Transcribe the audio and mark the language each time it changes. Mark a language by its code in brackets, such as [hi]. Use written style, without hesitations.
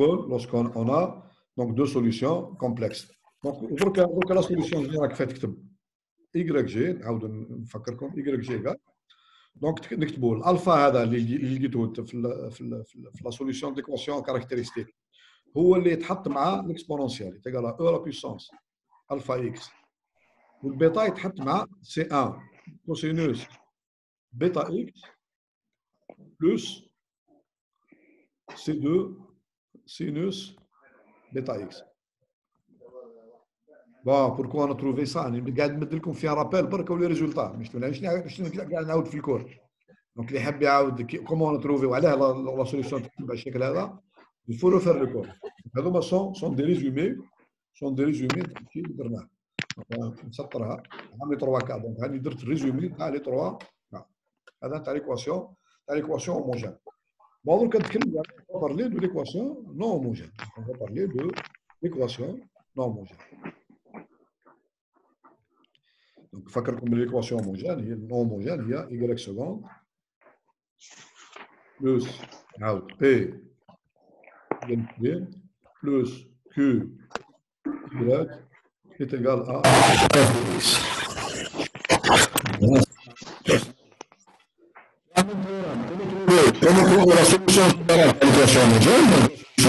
[fr] Lorsqu'on a donc deux solutions complexes. Donc, la solution générale fait YG, YG égale. [ar] Donc, نكتبوا الالفا هذا اللي لقيتوه في لا سوليسيون ديكواسيون كاركتيرستيك هو اللي يتحط مع الاكسبونونسيال تيغال او لا بيسونس الفا اكس والبيتا يتحط مع سي 1 كوسينوس بيتا اكس بلس سي 2 سينوس بيتا اكس. [fr] Bon, pourquoi on a trouvé ça? [ar] Je قاعد نمد لكم فيها رابيل برك ولي ريزولتا مش قاعد نعاود في الكور. دونك اللي يحب يعاود كومون نتروفي وعلاه لا سوليسيون تكتب على الشكل هذا [fr] il faut refaire le cours. هذوما sont des résumés [ar] اللي درناه. نسطرها عامل 3 كا دونك هاني درت ريزومي تاع لي 3 هذا تاع ليكواسيون هوموجين. [fr] Bon, donc on va parler de l'équation non homogène. On va parler de l'équation non homogène. Donc, [ar] فكركم [fr] l'équation homogène هي non homogène هي y seconde plus P plus Q Y est égal à Comment trouver la solution générale à l'équation homogène?